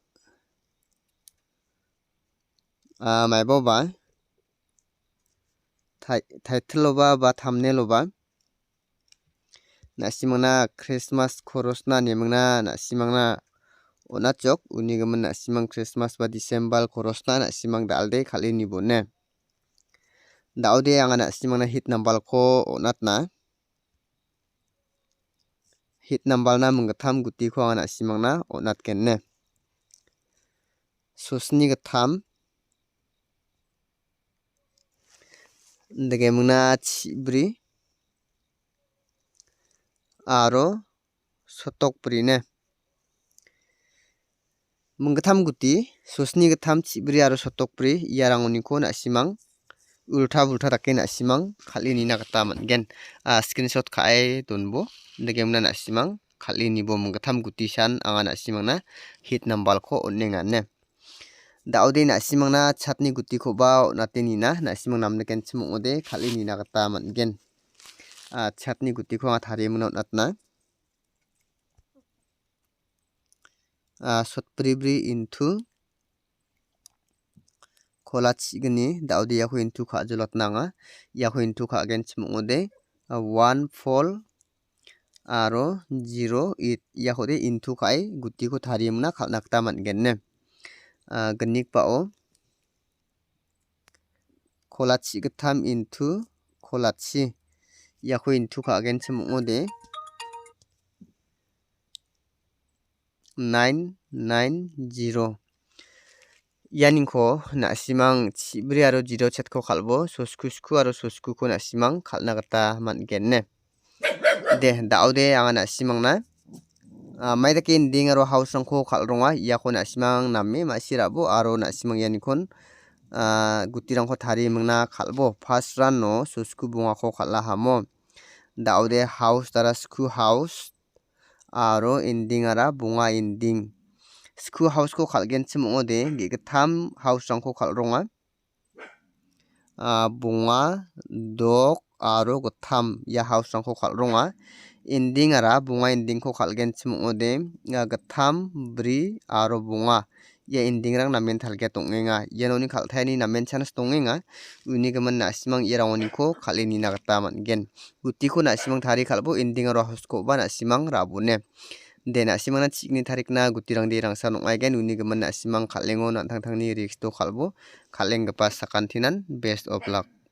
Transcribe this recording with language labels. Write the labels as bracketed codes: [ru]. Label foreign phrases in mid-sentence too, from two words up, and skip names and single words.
[grt] maibo ba title ba thumbnail ba nasimangna Christmas koros na nemangna nasimangna onachok unigaman nasimang Christmas ba December koros na nasimang dalde khalini bone daude anga nasimangna hit nambal ko onatna hit nambal na munggatham guti ko anga nasimangna onatgenne susni gatham degemna chibri aro sotok bri ne munggatham guti susni gatham chibri aro sotok bri yarangoniko nasimang ulta bulta dake nasimang khalini na gita mangen screenshot khaai donbo degemna nasimang khalini bo munggatham guti san anga nasimangna hit nambalko onnenganne daude nasimangna chatni guti ko ba onateni na nasimang namne ken chimongode khalini na gita mangen chatni guti ko anga tharimuna onatna sotbribri into kola chigni daude yako into khajolot nanga yako into khagen chimongode 1 4 aro 0 8 yakode into khai guti ko tharimuna khalna gita mangenne gnik pao kolachi gatham into kolachi yako into khagen chimongode 990 yaningko nasimang chibri aro 0 chatko khalbo sosku sku aro sosku ko nasimang khalna gita mangenne de daude anga nasimangna maidake ending aro house rangko khalronga yako nasimang namme masirabo aro nasimang yanikon guti rangko tarimungna khalbo [en] first run [grt] no sosku bungako khala hamo daude house tara sku house aro ending ara bunga ending sku house ko khalgen chimongode gigatham house rangko khalronga bunga dok aro gatham ya house rangko khalronga ending ara bunga ending ko khalgen chimongode gatham bri aro bunga ya ending rang namen thalge tongenga yanoni khalthaini namen chanas tongenga unigaman nasimang yerangoni ko khalini na gita mangen guti ko nasimang thari khalbo ending aro house ko ba nasimang rabone de nasimangna chikni tharikna guti rang de rangsa nongaigen unigaman nasimang khalengo nantangtangni risk to khalbo khalenggipa sakantinan [en] best of luck.